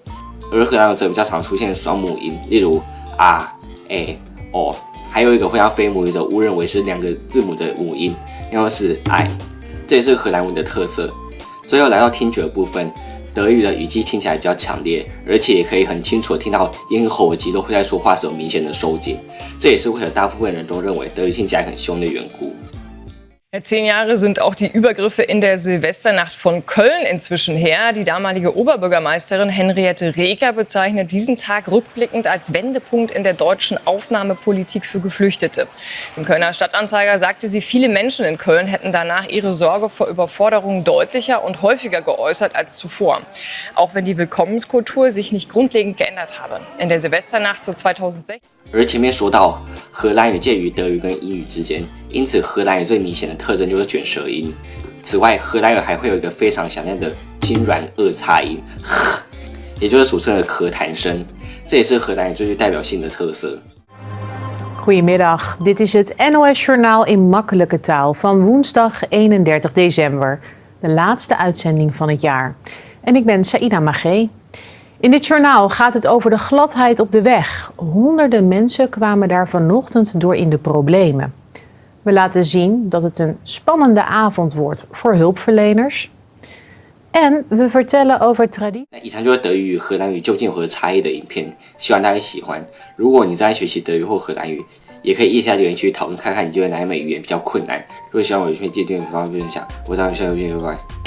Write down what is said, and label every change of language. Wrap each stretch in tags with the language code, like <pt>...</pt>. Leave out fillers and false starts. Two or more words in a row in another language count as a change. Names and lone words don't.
<zh>而荷兰语则比较常出现双母音，例如 o， 还有一个会让非母语者误认为是2个字母的母音，那就是 i， 这也是荷兰文的特色。最后来到听觉的部分，德语的语气听起来比较强烈，而且也可以很清楚的听到咽喉及都会在说话时有明显的收紧，这也是为何大部分人都认为德语听起来很凶的缘故。</zh> <de>10 Jahre sind auch die Übergriffe in der Silvesternacht von Köln inzwischen her. Die damalige Oberbürgermeisterin Henriette Reker bezeichnet diesen Tag rückblickend als Wendepunkt in der deutschen Aufnahmepolitik für Geflüchtete. Im Kölner Stadtanzeiger sagte sie, viele Menschen in Köln hätten danach ihre Sorge vor Überforderung deutlicher und häufiger geäußert als zuvor. Auch wenn die Willkommenskultur sich nicht grundlegend geändert habe. In der Silvesternacht zu 2016.</de> <zh>而前面说到，荷兰语介于德语跟英语之间，因此荷兰语最明显的特征就是卷舌音。此外，荷兰语还会有一个非常响亮的轻软2擦音，也就是俗称的咳痰声，这也是荷兰语最具代表性的特色。</zh> <nl>Goedemiddag, dit is het NOS-journaal in makkelijke taal van woensdag 31 december, de laatste uitzending van het jaar. En ik ben Saïda Magé. In dit journaal gaat het over de gladheid op de weg. Honderden mensen kwamen daar vanochtend door in de problemen. We laten zien dat het een spannende avond wordt voor hulpverleners. En we vertellen over traditie.</nl> <zh>以上就是德语与荷兰语究竟有何差异的影片，希望大家喜欢。如果你正在学习德语或荷兰语，也可以腋下留言区讨论看看你觉得哪一门语言比较困难。如果喜欢我的影片，记得订阅、分享。我是阿明，下期见，拜拜。</zh>